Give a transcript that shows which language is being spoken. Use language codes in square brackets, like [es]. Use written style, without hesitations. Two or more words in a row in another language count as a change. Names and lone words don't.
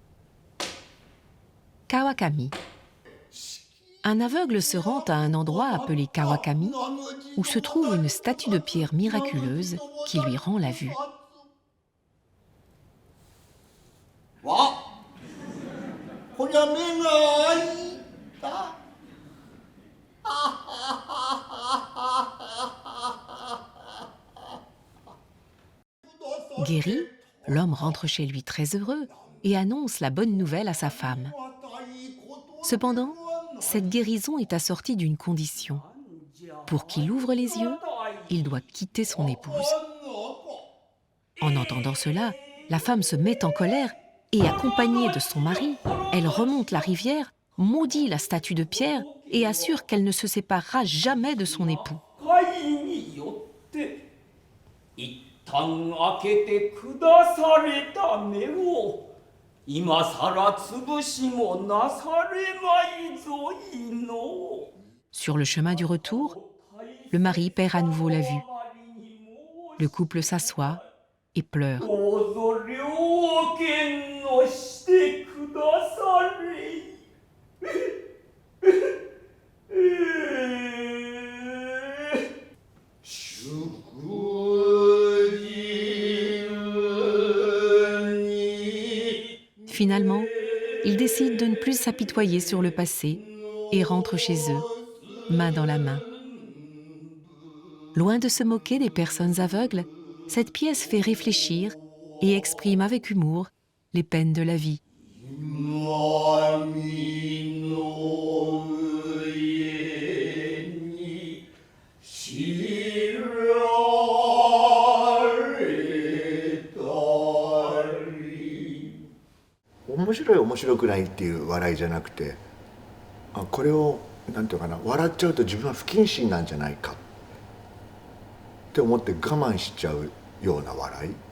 [fr] Kawakami. Un aveugle se rend à un endroit appelé Kawakami, où se trouve une statue de pierre miraculeuse qui lui rend la vue. [ja] わ、こりゃ目が開いた。 [fr] Guéri, l'homme rentre chez lui très heureux et annonce la bonne nouvelle à sa femme. Cependant, cette guérison est assortie d'une condition. Pour qu'il ouvre les yeux, il doit quitter son épouse. En entendant cela, la femme se met en colère et, accompagnée de son mari, elle remonte la rivière, maudit la statue de pierre et assure qu'elle ne se séparera jamais de son époux. [ja] 一旦開けてくだされた目を今さら潰しもなされまいぞいの。 [fr] Sur le chemin du retour, le mari perd à nouveau la vue. Le couple s'assoit et pleure. [ja] どうぞ了見のしてくだされ。 [fr] Finalement, ils décident de ne plus s'apitoyer sur le passé et rentrent chez eux, main dans la main. Loin de se moquer des personnes aveugles, cette pièce fait réfléchir et exprime avec humour les peines de la vie. [ja] 面白い面白くないっていう笑いじゃなくて、これをなんていうかな、笑っちゃうと自分は不謹慎なんじゃないかって思って我慢しちゃうような笑い。